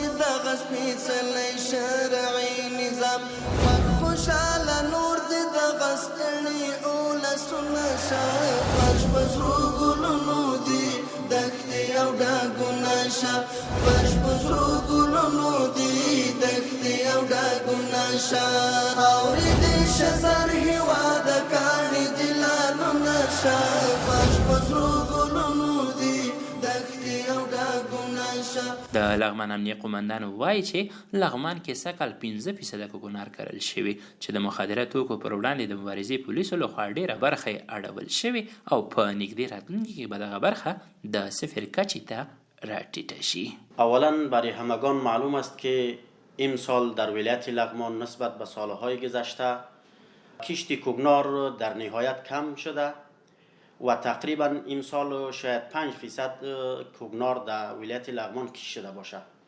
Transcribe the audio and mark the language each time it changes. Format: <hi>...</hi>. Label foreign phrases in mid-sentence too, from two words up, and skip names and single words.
<ps>سپیڅلی شرعي نظام خوشاله نور دې دغه ستړي اولسونه شه فرش په سرو ګلونو دي دښتې او ډاګونه شه فرش په سرو ګلونو دي دښتې او ډاګونه شه خاورې دې شه زر هېواده کاڼي دي لالونه شه فرش په سرو ګلونو دي دښتې او ډاګونه شه. د لغمان امنیه قومندان وایي چې لغمان کې سږکال 15% کوکنار کرل شوي چې د مخدره توکو پر وړاندې د مبارزې پولیسو لخوا ډیره برخه یې اړول شوې او په نږدې راتلونکي کې به دغه برخه د صفر کچې ته راټیټه شي.</ps> <fa>اولا برای همگان معلوم است که امسال در ولایت لغمان نسبت به سالهای گذشته کشت کوکنار در نهایت کم شده و تقریبا امسال شاید 5% کوکنار در ولایت لغمان کشت شده باشه</fa>